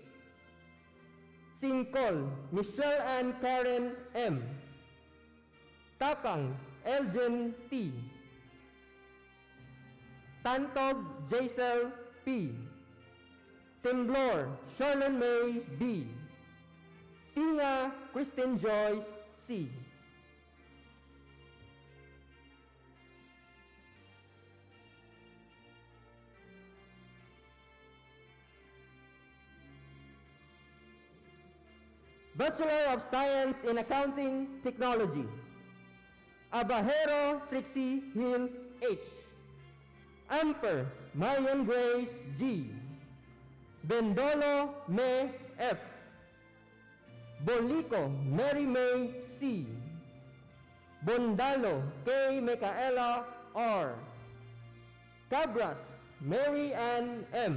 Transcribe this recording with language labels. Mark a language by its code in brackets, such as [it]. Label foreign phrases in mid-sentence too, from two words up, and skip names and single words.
[en] Singkol Michelle Ann Karen M. Takang Elgin T. Tantog Jaisel P. Temblor Charlene May B. Tinga Kristen Joyce C. Bachelor of Science in Accounting Technology, Abahero Trixie Hill H. Amper Marian Grace G. Bendolo May F. Bolico Mary May C. Bondalo K. Micaela R. Cabras Mary Ann M.